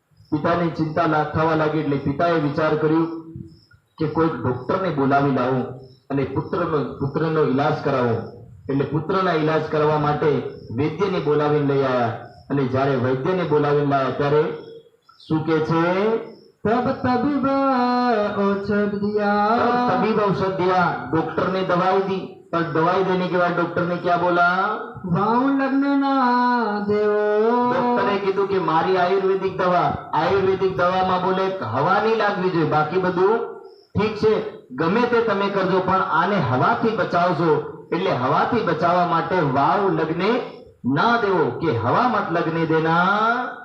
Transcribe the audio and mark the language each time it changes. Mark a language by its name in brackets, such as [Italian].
[Gujarati] પિતાની ચિંતા થવા લાગી એટલે પિતાએ વિચાર કર્યું કે કોઈક ડોક્ટરને બોલાવી લાવું અને પુત્રનો ઈલાજ કરાવો. એટલે પુત્રના ઈલાજ કરવા માટે વૈદ્યને બોલાવીને લઈ આવ્યા. અને જ્યારે વૈદ્યને બોલાવીને લાવ્યા ત્યારે શું કે છે? [Hindi] तब तबीब औषध दिया। तबीब औषध दिया, डॉक्टर ने दवाई दी. पर दवाई देने के बाद डॉक्टर ने क्या बोला? वाव लगने ना देवो। [Gujarati] डॉक्टरे कीधुं કે મારી આયુર્વેદિક દવામાં બોલે હવા નહીં લાગવી જોઈએ, બાકી બધું ઠીક છે, ગમે તે તમે કરજો પણ આને હવાથી બચાવજો. એટલે હવાથી બચાવવા માટે વાવ લગને ના દેવો કે [Hindi] હવા મત લગને દેના.